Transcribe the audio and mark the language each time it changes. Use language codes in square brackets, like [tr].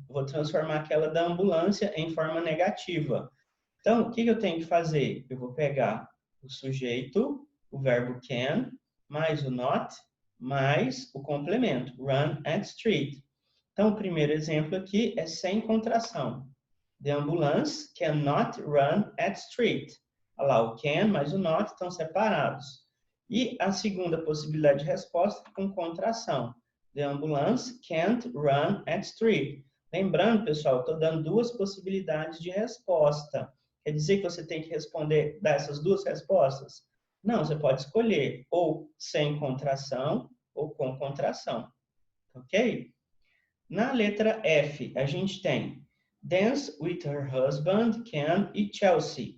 [pt] Vou transformar aquela da ambulância em forma negativa. Então, o que eu tenho que fazer? Eu vou pegar o sujeito, o verbo can, mais o not, mais o complemento, [en] run at street. [pt] Então, o primeiro exemplo aqui é sem contração. [en] The ambulance cannot run at street. [pt] Olha lá, o can mais o not estão separados. E a segunda possibilidade de resposta com contração. [en] The ambulance can't run at street. [pt] Lembrando, pessoal, estou dando duas possibilidades de resposta. Quer dizer que você tem que responder dessas duas respostas? Não, você pode escolher ou sem contração ou com contração. Ok? Na letra F, a gente tem [en] dance with her husband, [pt] Ken e Chelsea.